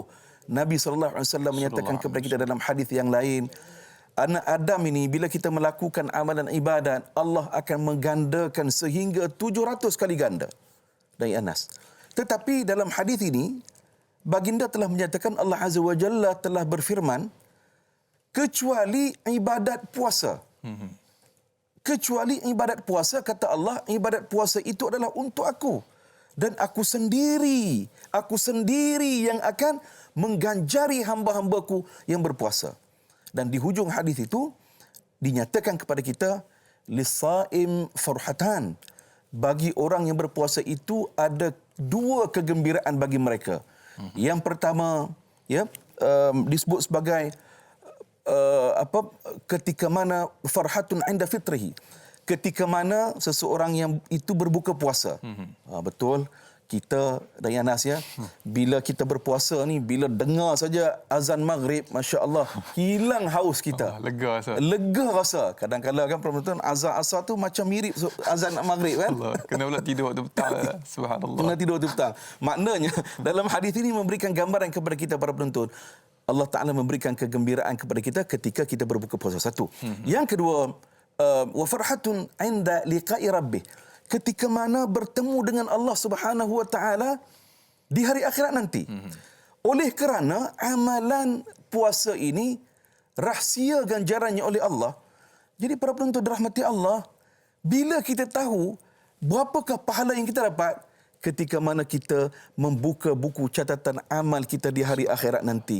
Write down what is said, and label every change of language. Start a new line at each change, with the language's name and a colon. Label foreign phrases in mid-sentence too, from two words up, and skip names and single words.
Malay: Nabi SAW menyatakan kepada kita dalam hadis yang lain, anak Adam ini bila kita melakukan amalan ibadat, Allah akan menggandakan sehingga 700 kali ganda. Dari Anas. Tetapi dalam hadis ini, baginda telah menyatakan Allah
Arabic: عز وجل
Malay: telah berfirman, kecuali ibadat puasa. Kecuali ibadat puasa, kata Allah, ibadat puasa itu adalah untuk aku. Dan aku sendiri yang akan mengganjari hamba-hambaku yang berpuasa. Dan di hujung hadis itu, dinyatakan kepada kita,
Arabic: للصائم فرحتان.
Malay: Bagi orang yang berpuasa itu ada dua kegembiraan bagi mereka. Yang pertama, disebut sebagai ketika mana
Arabic: فرحة عند فطره,
Malay: ketika mana seseorang yang itu berbuka puasa. Betul, kita dan Anas bila kita berpuasa ni, bila dengar saja azan maghrib,
Arabic: ما شاء الله,
Malay: hilang haus kita. Lega rasa. Kadang-kadang kan penonton azan asar tu macam mirip azan maghrib kan. Allah, kena pula tidur waktu petang. Subhanallah. Kena tidur waktu petang. Maknanya dalam hadis ini memberikan gambaran kepada kita para penonton,
Arabic: الله تعالى
Malay: memberikan kegembiraan kepada kita ketika kita berbuka puasa. Satu. Yang kedua,
Arabic: وفرحة عند لقاء ربه.
Malay: Ketika mana bertemu dengan Allah
Arabic: سبحانه وتعالى
Malay: di hari akhirat nanti. Oleh kerana amalan puasa ini rahsia ganjarannya oleh Allah. Jadi para penonton dirahmati Allah, bila kita tahu berapakah pahala yang kita dapat ketika mana kita membuka buku catatan amal kita di hari akhirat nanti.